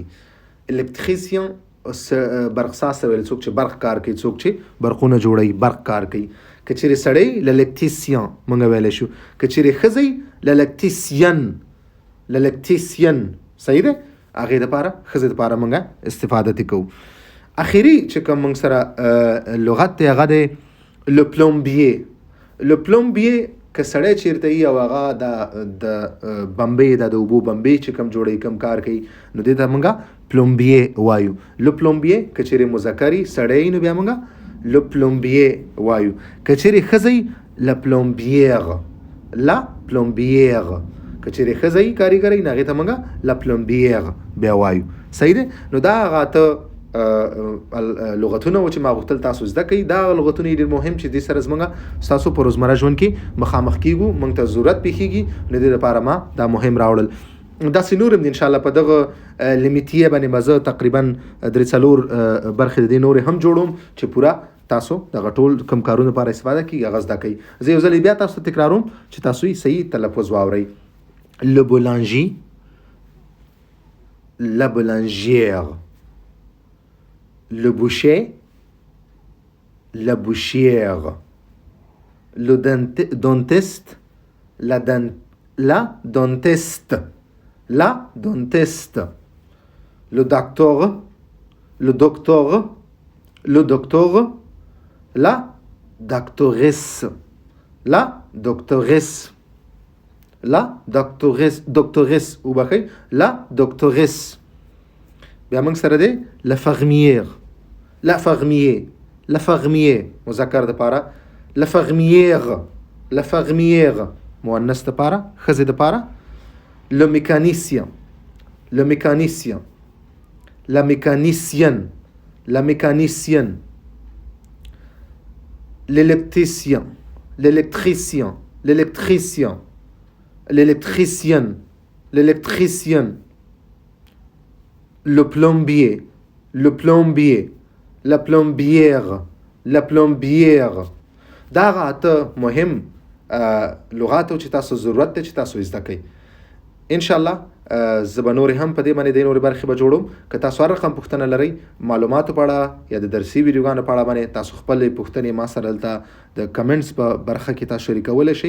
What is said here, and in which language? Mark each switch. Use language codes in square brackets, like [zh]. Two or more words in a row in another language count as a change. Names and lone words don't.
[fr] l'électricien [ps] برقساز ته ویل څوک چې برق کار کوي، څوک چې برقونه جوړوي، برق کار کوي. که چیرې سړی [fr] l'électricien [ps] موږ ویلی شو. که چیرې ښځی [fr] l'électricienne. l'électricienne. [ps] صحیح ده. هغې دپاره ښځې دپاره موږ استفاده ترې کوو. اخري چې کوم موږ سره لغت دی هغه دی [fr] le plombier. le plombier [ps] که سړی چیرته وي او هغه د بمبې د اوبو بمبې چې کوم جوړوي کوم کار کوي نو دې ته موږ پلومبیې وایو. [fr] le plombier [ps] که چیرې مذکر سړی نو بیا موږ [fr] le plombier [ps] وایو. که چیرې ښځی [fr] la plombière. la plombière. [ps] که چیرې ښځی کاریګرۍ نو هغې ته موږ [fr] la plombière [ps] بیا وایو. صحیح دی. نو دا هغه اته لغتونه و چې ما غوښتل تاسو زده کړئ. دا لغتونه ډېر مهم چې دې سره زموږ ستاسو په روزمره ژوند کې مخامخ کیږو، موږ ته ضرورت پیښیږي. نو دې لپاره ما دا مهم راوړل. داسې نور هم دي انشاءالله په دغه لیمیتیه باندې به زه تقریبا 3-4 برخې د دې نورې هم جوړوم چې پوره تاسو دغه ټول کوم کارونه لپاره استفاده کړئ هغه زده کړئ. زه یو ځل بیا تاسو ته تکراروم چې تاسو یې صحیح تلفظ واورئ. [fr] le boulanger. la boulangère. le boucher, la bouchière, le dentiste, la dentiste, la dentiste, le docteur, le docteur, le docteur, la doctoresse, la doctoresse, la doctoresse, doctoresse ou بخیر la doctoresse. [ps] بیا موږ سره دی لفرمییر. لفرمییر. لفرمییر مذکر دپاره. لفرمییر. لفرمییر مؤنث دپاره، ښځې دپاره. [fr] le mécanicien. le mécanicien. la mécanicienne. la mécanicienne. l'électricien. l'électricien. l'électricien. l'électricienne. l'électricienne. le plombier. le plombier. la plombière. la plombière. [ps] دا هغه اته مهم لغات چې تاسو ضرورت دی چې تاسو زده کړئ. انشاءالله زه به نورې هم په دې باندې د نورې برخې به جوړوم. که تاسو هر رقم پوښتنه لرئ معلوماتو په اړه یا د درسي ویډیوګانو په اړه باندې تاسو خپلې پوښتنې ما سره دلته د کمنټس په برخه کې تاسو شریکولی شئ.